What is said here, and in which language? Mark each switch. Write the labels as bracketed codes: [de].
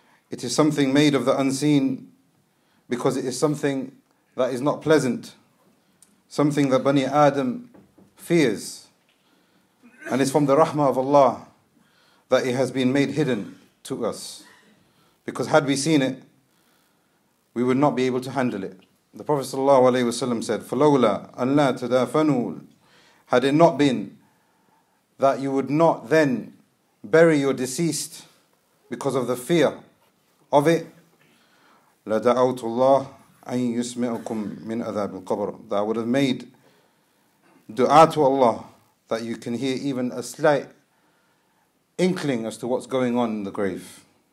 [en] It is something made of the unseen because it is something that is not pleasant, something that Bani Adam fears, and it's from the rahmah of Allah that it has been made hidden to us, because had we seen it, we would not be able to handle it. The Prophet ﷺ said, [ar] فَلَوْلَا أَنْ لَا تَدَافَنُوا. [en] Had it not been that you would not then bury your deceased because of the fear of it, [ar] لَدَعَوْتُ اللَّهِ أَن يُسْمِعُكُم مِّنْ أَذَابِ الْقَبْرِ. [en] That I would have made dua to Allah that you can hear even a slight inkling as to what's going on in the grave.